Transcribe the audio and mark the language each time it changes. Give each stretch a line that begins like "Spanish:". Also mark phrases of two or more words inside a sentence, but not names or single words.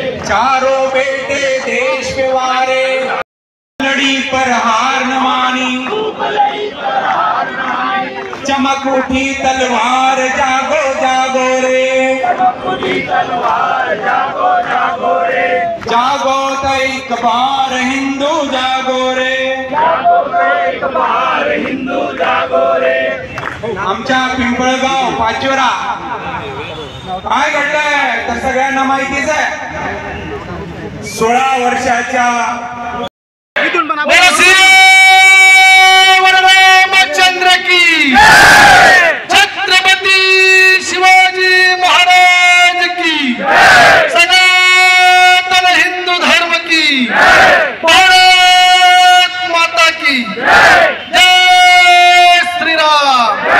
Hindi: चारों बेटे देश पे वारे, लड़ी पर हार न मानी, चमक उठी तलवार जागो जागो रे, जागो तो एक बार हिंदू जागो रे,
Marathi: आमच्या पिंपळगाव पाचोरा काय घडलंय तर सगळ्यांना माहितीच आहे. 16 वर्षाच्या
Hindi: रामचंद्र की, छत्रपती शिवाजी महाराज की, सनातन हिंदू धर्म की, भारत माता की जय श्रीराम.